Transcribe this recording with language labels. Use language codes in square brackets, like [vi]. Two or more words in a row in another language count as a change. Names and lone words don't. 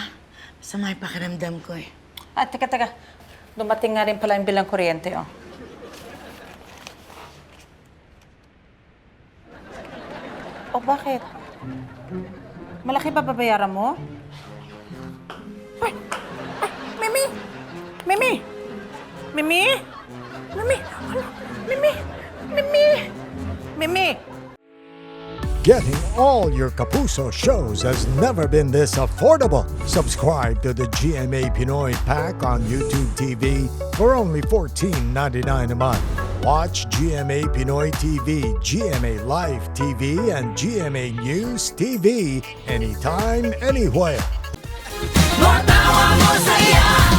[tl] Masama yung pakiramdam ko eh. Teka. Dumating nga rin pala yung bilang kuryente, oh. O, bakit? Malaki ba babayaran mo? Ay! Mimi! Mimi! Mimi! Mimi! Ano? Mimi! Mimi! Mimi! [en] Getting all your Kapuso shows has never been this affordable. Subscribe to the GMA Pinoy Pack on YouTube TV for only $14.99 a month. Watch GMA Pinoy TV, GMA Live TV, and GMA News TV anytime, anywhere. [tl] Matawa mo saya